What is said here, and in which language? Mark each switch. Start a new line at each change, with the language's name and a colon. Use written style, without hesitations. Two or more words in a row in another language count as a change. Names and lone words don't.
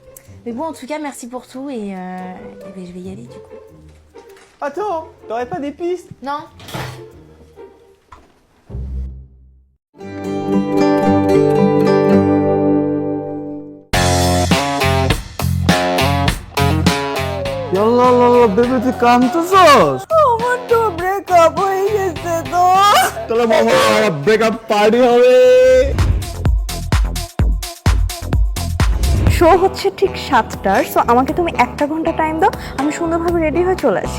French: Mais bon, en tout cas, merci pour tout et ben, je vais y aller, du coup. Attends, t'aurais pas des pistes? Non. Yallah,
Bangla: bebe তুই কাঁদতেছস? আমার তো ব্রেকআপ হয়ে গেছে তো। তাহলে মামা
English: breakup party
Bangla: হবে। শো হচ্ছে ঠিক 7টার, সো আমাকে তুমি 1 ঘন্টা টাইম দাও, আমি সুন্দরভাবে রেডি হয়ে চলে আসি।